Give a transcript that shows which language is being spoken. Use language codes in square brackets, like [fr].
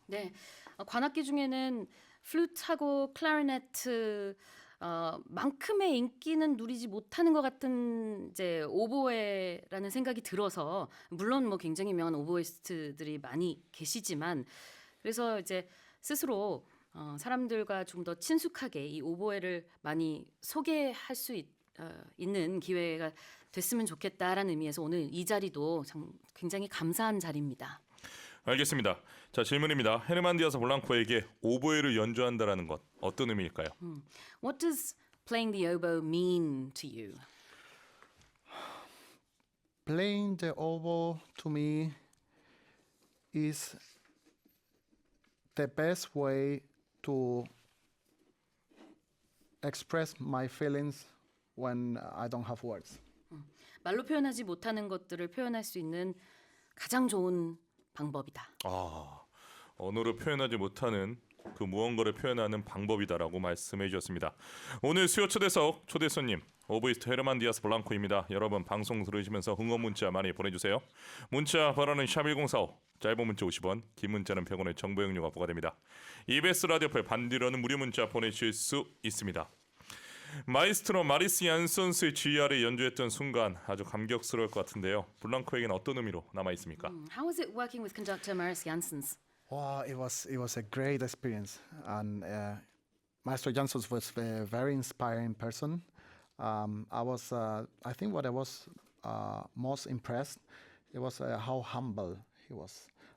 [ko] 네, 관악기 중에는 플루트하고 클라리네트 만큼의 인기는 누리지 못하는 것 같은 이제 오보에라는 생각이 들어서, 물론 뭐 굉장히 유명한 오보이스트들이 많이 계시지만, 그래서 이제 스스로 사람들과 좀 더 친숙하게 이 오보에를 많이 소개할 수 있는 기회가 됐으면 좋겠다라는 의미에서 오늘 이 자리도 굉장히 감사한 자리입니다. 알겠습니다. 자, 질문입니다. 헤르만 디아스 볼랑코에게 오보에를 연주한다라는 것 어떤 의미일까요? [en] What does playing the oboe mean to you? Playing the oboe to me is the best way to express my feelings when I don't have words. [ko] 말로 표현하지 못하는 것들을 표현할 수 있는 가장 좋은 방법이다. 언어로 표현하지 못하는 그 무언가를 표현하는 방법이다라고 말씀해 주셨습니다. 오늘 수요 초대석 초대 손님 오보이스트 헤르만 디아스 볼랑코입니다. 여러분 방송 들으시면서 응원 문자 많이 보내주세요. 문자 번호는 샵1045, 짧은 문자 50원, 긴 문자는 100원의 정보 용료가 부과됩니다. EBS 라디오표 반디로는 무료 문자 보내실 수 있습니다. 마이스트로 마리스 얀손스의 GR에 연주했던 순간 아주 감격스러울 것 같은데요. 볼랑코에게는 어떤 의미로 남아 있습니까? [en] How was it working with conductor Maris Janssens? Wow, it was a great experience, and Maestro Janssens was a very inspiring person. I think what I was most impressed, it was how humble he was.